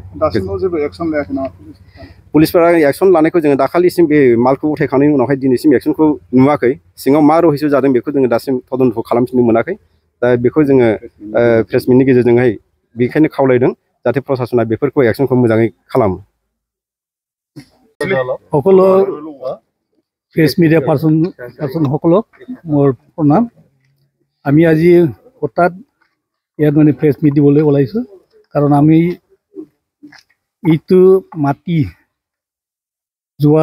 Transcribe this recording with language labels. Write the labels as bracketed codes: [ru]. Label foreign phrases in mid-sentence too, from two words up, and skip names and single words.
[brx] दासिमबो जेबो एक्सन लायाखै नामा पुलिसफोरा एक्सन लानायखौ जोङो दाखालिसिम बे मालखौ उथायखांनायनि उनावहाय दिनैसिम एक्सनखौ नुवाखै सिङाव मा रहस्य जादों बेखौ जोङो दासिम तदन्त खालामफिननो मोनाखै दा बेखौ जोङो प्रेस मिटनि गेजेरजोंहाय बेखायनो खावलायदों जाहाथे प्रसासना बेफोरखौ एक्सनखौ मोजाङै खालामो [as] সকলো প্ৰেছ মিডিয়া পাৰ্চন সকলক মোৰ প্ৰণাম আমি আজি হঠাৎ ইয়াত মানে প্ৰেছ মিট দিবলৈ ওলাইছোঁ কাৰণ আমি এইটো মাটি যোৱা